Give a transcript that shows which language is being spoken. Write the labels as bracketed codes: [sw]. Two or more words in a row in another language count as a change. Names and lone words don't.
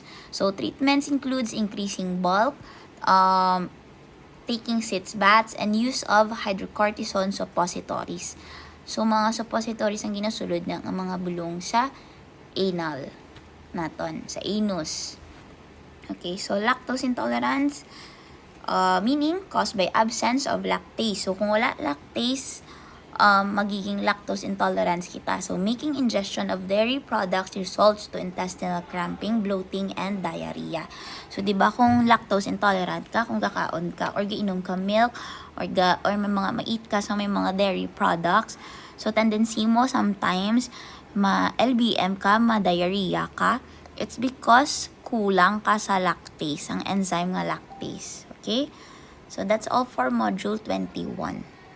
[en] So, treatments includes increasing bulk, taking sitz baths, and use of hydrocortisone suppositories. So, [hil] mga suppositories ang ginasulod ng mga bulong sa anal naton, sa anus. [en] Okay, so lactose intolerance, meaning caused by absence of lactase. So, [hil] kung wala lactase, magiging [en] lactose intolerance [hil] kita. [en] So, making ingestion of dairy products results to intestinal cramping, bloating, and diarrhea. So, [hil] di ba kung [en] lactose intolerant [hil] ka, kung kakaon ka, or giinom ka milk, or may mga ma-eat ka sa may mga [en] dairy products, [hil] so, tendency mo sometimes, ma-LBM ka, ma-diarrhea ka, [en] it's because [hil] kulang ka sa lactase, ang enzyme nga lactase. [en] Okay? So, that's all for Module 21.